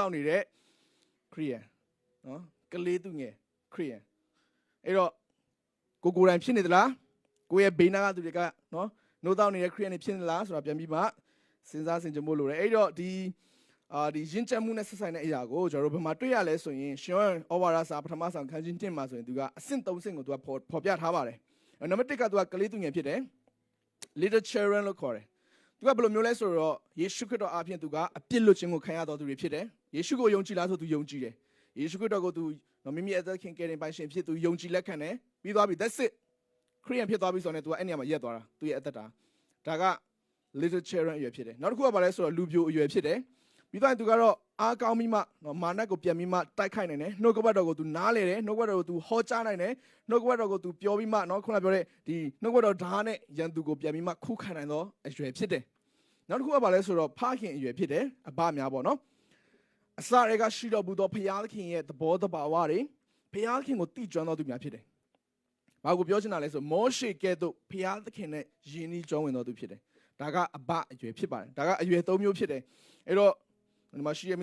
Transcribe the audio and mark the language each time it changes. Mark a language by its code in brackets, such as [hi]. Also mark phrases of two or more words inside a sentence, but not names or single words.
[my] က်နေတဲ့ခရစ်ယာန်နော်ကလေးသူငယ်ခရစ်ယာန်အဲ့တော့ကိုယ်တိုင်ဖြစ်နေသလားကိုယ့်ရဲ့ဘေးနားကသူတွေကနော်နိုးတောက်နေတဲ့ခရစ်ယာန်တွေဖြစ်နေလားဆိုတာပြန်ပြီးမှစဉ်းစားဆင်ခြင်ဖို့လိုတယ်အဲ့တော့ဒီရင့်ကျက်မှုနဲ့ဆက်ဆိုင်တဲ့အရာကိုကျွန်တော်တို့ဘယ်မှာတွေ့ရလဲဆိုရင်ရှင်ဩဝါဒစာပထမဆောင်ခန်းကြီး1မှာဆိုရင်သူကအဆင့်3ဆင့်ကိုသူကဖော်ပြထားပါတယ်နံပါတ်1ကသူကကလေးသူငယ်ဖြစ်တယ် [en] little children [my] လို့ခေါ်တယ်သူကဘယ်လိုမျိုးလဲဆိုတော့ယေရှုခရစ်တော်အားဖြင့်သူကအပြစ်လွတ်ခြင်းကိုခံရတော်သူတွေဖြစ်တယ်ယေရှုကိုယုံကြည်လားဆိုသူယုံကြည်တယ်ယေရှုခရစ်တော်ကိုသူမိမိအသက်ခင်ကယ်တင်ပိုင်ရှင်ဖြစ်သူယုံကြည်လက်ခံတယ်ပြီးသွားပြီ [en] that's it [my] ခရစ်ယာန်ဖြစ်သွားပြီဆိုတော့သူကအဲ့နေရာမှာရက်သွားတာသူရဲ့အသက်တာဒါက [en] little children [my] အရွယ်ဖြစ်တယ်နောက်တစ်ခုကဘာလဲဆိုတော့လူပြိုအရွယ်ဖြစ်တယ်ပြီးတော့သူကတော့အားကောင်းပြီးမှမာနကိုပြန်ပြီးမှတိုက်ခိုက်နိုင်တယ်နှုတ်ကပတ်တော်ကိုသူနားလေတယ်နှုတ်ကပတ်တော်ကိုသူဟောကြားနိုင်တယ်နှုတ်ကပတ်တော်ကိုသူပြောပြီးမှခုနပြောတဲ့ဒီ နှုတ်ကပတ်တော်ဓာတ်နဲ့ရန်သူကိုပြန်ပြီးမှခုခံနိုင်သောအရွယ်ဖြစ်တယ်နောက်တစ်ခုကဘာလဲဆိုတော့ဖခင်အရွယ်ဖြစ်တယ်အဘများပေါ့နော်အစတွေကရှိတော်မူသောဖခင်ရဲ့သဘောတဘာဝတွေဖခင်ကိုတည်ကျွမ်းတော်သူများဖြစ်တယ်ဘာကိုပြောချင်တာလဲဆိုမောရှေကဲ့သို့ဖခင်နဲ့ယဉ်ဤကြောင်းဝင်တော်သူဖြစ်တယ်ဒါကအဘအရွယ်ဖြစ်ပါတယ်ဒါကအရွယ်၃မျိုးဖြစ်တယ်အဲ့တော့ဒီမှာရှိရမိ